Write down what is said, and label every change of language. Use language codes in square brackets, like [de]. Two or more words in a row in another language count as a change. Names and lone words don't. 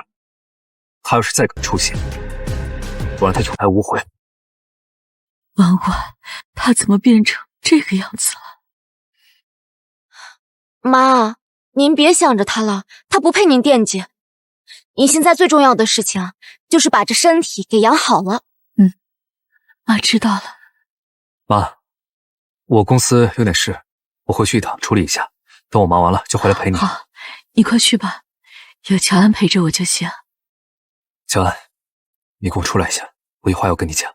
[zh] 他要是再敢出現，我讓他有來無回。婉婉，他怎麼變成這個樣子了？媽，您別想着他了，他不配您惦記。您現在最重要的事情就是把這身體給養好了。媽知道了。媽，我公司有點事，我回去一趟處理一下，等我忙完了就回來陪你。好，你快去吧，有喬安陪着我就行。喬安，你跟我出來一下，我有話要跟你講。